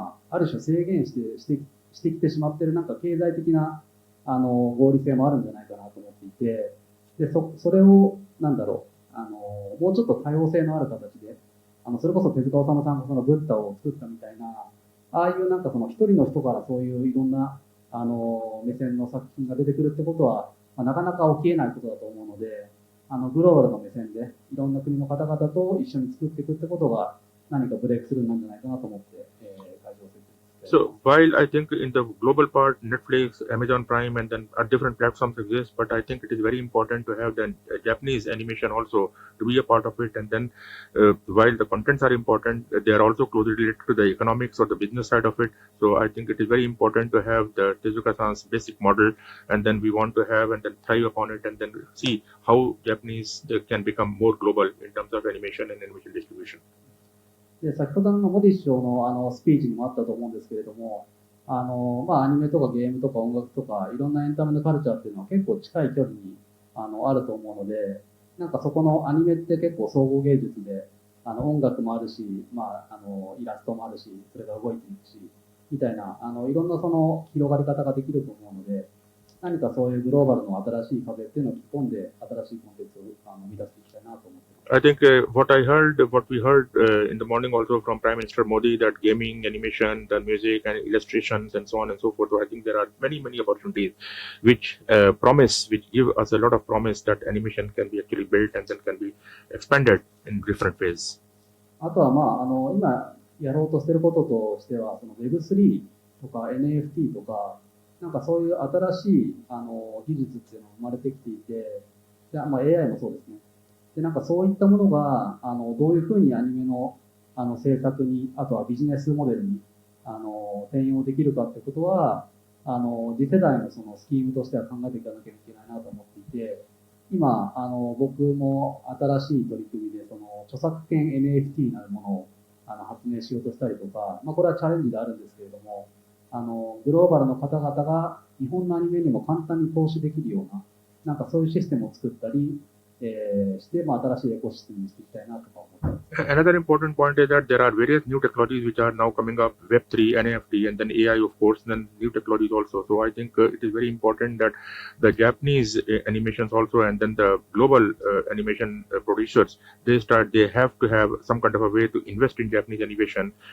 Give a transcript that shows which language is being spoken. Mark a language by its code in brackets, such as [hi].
[ja] ある種制限してきてしまってる、なんか経済的な、合理性もあるんじゃないかなと思っていて、で、それを、もうちょっと多様性のある形で、それこそ手塚治虫さんがそのブッダを作ったみたいな、ああいうなんかその一人の人からそういういろんな、目線の作品が出てくるってことは、なかなか起きえないことだと思うので、グローバルの目線でいろんな国の方々と一緒に作っていくってことが何かブレイクスルーなんじゃないかなと思って、会場を設立して。 [en] So while I think in the global part, Netflix, Amazon Prime, and then different platforms exist, but I think it is very important to have the Japanese animation also to be a part of it. And then while the contents are important, they are also closely related to the economics or the business side of it. So I think it is very important to have the Tezuka-san's basic model, and then we want to have and then thrive upon it, and then see how Japanese can become more global in terms of animation and animation distribution. [ja] で、先ほどのモディ首相のスピーチにもあったと思うんですけれども、アニメとかゲームとか音楽とかいろんなエンタメのカルチャーっていうのは結構近い距離にあると思うので、なんかそこのアニメって結構総合芸術で、音楽もあるし、イラストもあるし、それが動いていくし、みたいな、いろんなその広がり方ができると思うので、何かそういうグローバルの新しい風っていうのを吹き込んで、新しいコンテンツを生み出していきたいなと思っています。 [en] I think what we heard in the morning also from Prime Minister Modi, that gaming, animation, the music and illustrations and so on and so forth. So I think there are many opportunities which give us a lot of promise that animation can be actually built and then can be expanded in different ways. [ja] あとは今やろうとしていることとしては、その Web3 とか NFT とか、なんかそういう新しい技術っていうのが生まれてきていて、でAI もそうですね。で、なんかそういったものが、どういうふうにアニメの、制作に、あとはビジネスモデルに、転用できるかってことは、次世代のそのスキームとしては考えていかなきゃいけないなと思っていて、今、僕も新しい取り組みで、その著作権 NFT なるものを発明しようとしたりとか、これはチャレンジであるんですけれども、グローバルの方々が日本のアニメにも簡単に投資できるような、なんかそういうシステムを作ったり、して、新しいエコシステムにしていきたいなとか思ってます。 [en] Another important point is that there are various new technologies which are now coming up, Web3, NFT, and then AI, of course, and then new technologies also. So I think it is very important that the Japanese animations also, and then the global animation producers, they have to have some kind of a way to invest in Japanese animation.